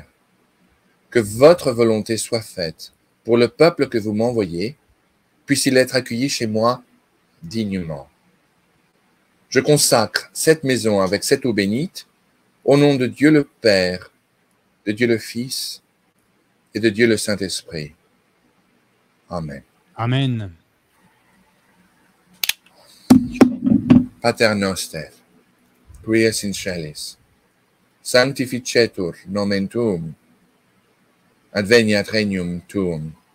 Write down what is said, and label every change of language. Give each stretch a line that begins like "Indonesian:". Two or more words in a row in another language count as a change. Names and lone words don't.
French: Que votre volonté soit faite pour le peuple que vous m'envoyez, puisse-il être accueilli chez moi dignement. Je consacre cette maison avec cette eau bénite au nom de Dieu le Père, de Dieu le Fils et de Dieu le Saint-Esprit. Amen. Amen.
Latin: Pater noster, qui es in celis, sanctificetur nomen tuum, adveniat regnum tuum.